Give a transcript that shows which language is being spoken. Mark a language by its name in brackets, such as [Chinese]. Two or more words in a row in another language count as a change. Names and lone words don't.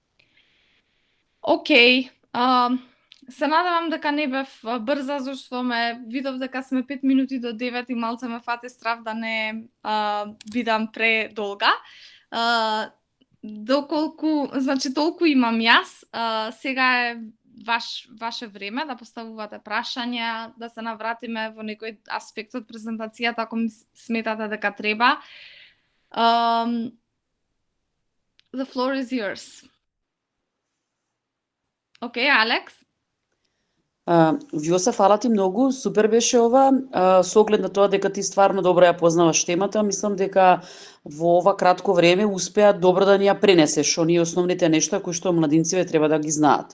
[Macedonian] Океј, се надевам дека не бев брза, зашто видов дека сме 5 минути до 9 и малце ме фати страв да не бидам предолга. Доколку, значи толку имам јас, сега е ваше време да поставувате прашања, да се навратиме во некој аспект од презентацијата ако сметате дека треба. [English] The floor is yours. [Macedonian] Океј, Алекс? Вјоса, фала ти многу, супер беше ова. Со оглед на тоа дека ти стварно добро ја познаваш темата, мислам дека во ова кратко време успеа добро да ни ја пренесеш оние основните нешта кои што младинците треба да ги знаат.